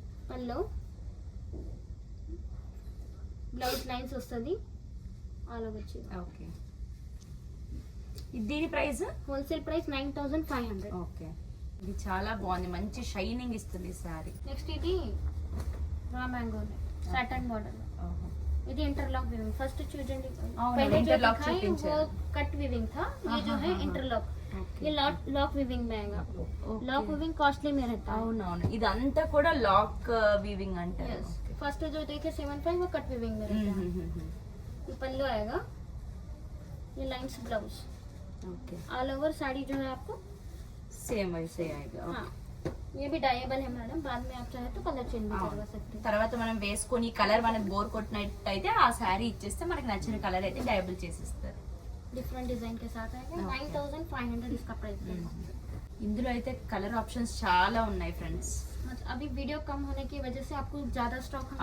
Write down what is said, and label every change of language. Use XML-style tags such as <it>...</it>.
<te>పళ్ళు, blouse lines వస్తుంది, all over చీర. ఓకే దీని ప్రైస్? Wholesale price 9500. ఓకే ఇది చాలా బాగుంది, మంచి షైనింగ్ ఇస్తుంది సారీ. నెక్స్ట్ ఇది రా మ్యాంగో సాటన్ మోడల్.</te> <hi>ఇది इंटरलॉक विविंग. फर्स्ट</hi> <te>చూడండి,</te> <hi>पहले जो</hi> <en>interlock</en> <hi>दिखाई वो</hi> <te>చూపించారు.</te> <hi>कट विविंग था, ये जो है इंटरलॉक. ये लॉक विविंग में आएगा. लॉक विविंग कॉस्टली में रहता है.</hi> <te>అవునవును, ఇదంతా కూడా లాక్ వీవింగ్ అంటారు.</te> <hi>यस. फर्स्ट जो देखे 75 वो कट विविंग में रहता है. ये पल्लू आएगा, ये lines blouse,</hi> <te>okay</te> <hi>all over sari जो है आपको. సేమ్ వైసే ఆయేగా. हाँ, ये भी डायबल है मैडम, बाद में आप चाहे तो कलर चेंज भी करवा सकते हैं.</hi> <te>తర్వాత మనం వేసుకొని కలర్ మనకి బోర్ కొట్టినట్టు అయితే ఆ శారీ ఇచ్చేస్తే మనకి నచ్చిన కలర్ అయితే డైబుల్ చేసిస్తారు.</te> <hi>डिफरेंट डिजाइन के साथ आएगा.</hi> <en>Okay.</en> <hi>9500 इसका प्राइस है.</hi> <te>ఇందులో అయితే కలర్ ఆప్షన్స్ చాలా ఉన్నాయి ఫ్రెండ్స్.</te> <hi>मतलब अभी वीडियो कम होने की वजह से आपको ज्यादा स्टॉक हम</hi>